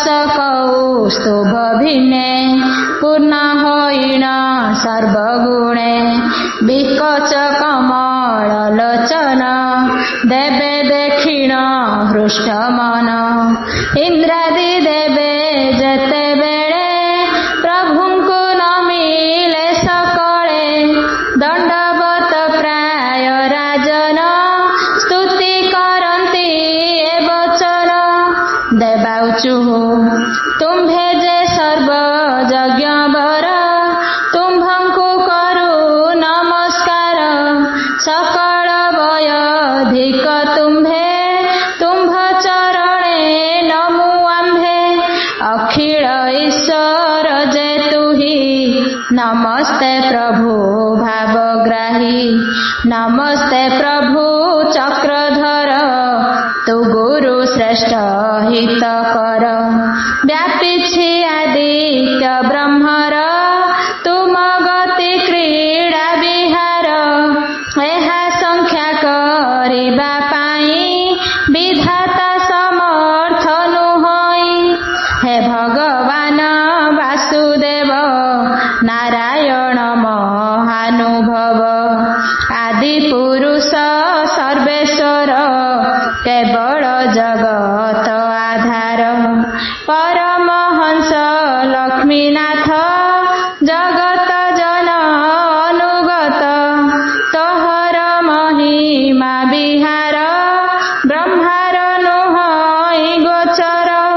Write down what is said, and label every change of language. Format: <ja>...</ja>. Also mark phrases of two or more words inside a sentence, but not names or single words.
<or>କୌସ୍ତୁଭ ଭିନ୍ନେ ପୂର୍ଣ୍ଣ ହୋଇଣ ସର୍ବଗୁଣେ ବିକଚ କମଳ ଲୋଚନ ଦେବେ ଦେଖିଣ ହୃଷ୍ଟ ମନ ଇନ୍ଦ୍ରାଦି ଦେବେ ଯେତେ ବେଳେ ପ୍ରଭୁଙ୍କୁ ନମିଲେ ସକଳେ ଦଣ୍ଡବତ ପ୍ରାୟ ରାଜନ ସ୍ତୁତି କରନ୍ତି ଏ ବଚନ ଦେବାଉଚୁ ତୁମ୍ଭେ ଯେ ସର୍ବ ଯଜ୍ଞ ବର ତୁମ୍ଭଙ୍କୁ କରୁ ନମସ୍କାର ସକଳ ବୟଧିକ ତୁମ୍ଭେ ତୁମ୍ଭ ଚରଣେ ନମୁ ଆମ୍ଭେ ଅଖିଳ ଈଶ୍ୱର ଯେ ତୁହି ନମସ୍ତେ ପ୍ରଭୁ ଭାବଗ୍ରାହୀ ନମସ୍ତେ ପ୍ରଭୁ ଚକ୍ରଧର ତୁ ଗୁରୁ ଶ୍ରେଷ୍ଠ ହିତ କର ବ୍ୟାପିଛି ଆଦିତ୍ୟ ବ୍ରହ୍ମର ତୁମ ଗତି କ୍ରୀଡ଼ା ବିହାର ଏହା ସଂଖ୍ୟା କରିବା ପାଇ ବିଧାତା ସମର୍ଥ ନୁହଇ ହେ ଭଗବାନ ବାସୁଦେବ ନାରାୟଣ ମହାନୁଭବ ଆଦି ପୁରୁଷ ସର୍ବେଶ୍ୱର କେବଳ ଜଗତ ଆଧାର ପରମହଂସ ଲକ୍ଷ୍ମୀନାଥ ଜଗତ ଜନ ଅନୁଗତ ତୋହର ମହିମା ବିହାର ବ୍ରହ୍ମାର ନୁହଇ ଗୋଚର</or>